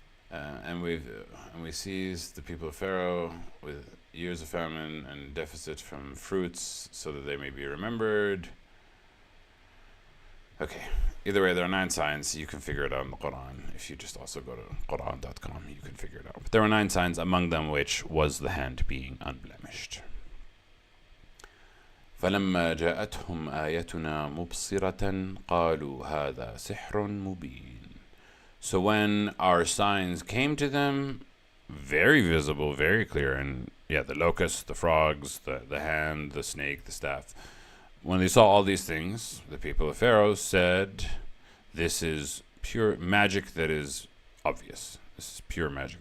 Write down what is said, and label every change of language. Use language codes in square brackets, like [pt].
[en] And we seized the people of Pharaoh with years of famine and deficit from fruits, so that they may be remembered. Okay, either way, there are 9 signs. You can figure it out in the Quran. If you just also go to Quran.com, you can figure it out. But there were 9 signs, among them which was the hand being unblemished. [ar] فلما جاءتهم آيتنا مبصرة قالوا هذا سحر مبين. [en] So when our signs came to them, very visible, very clear, and the locust, the frogs, the hand, the snake, the staff. When they saw all these things, the people of Pharaoh said, this is pure magic that is obvious. This is pure magic.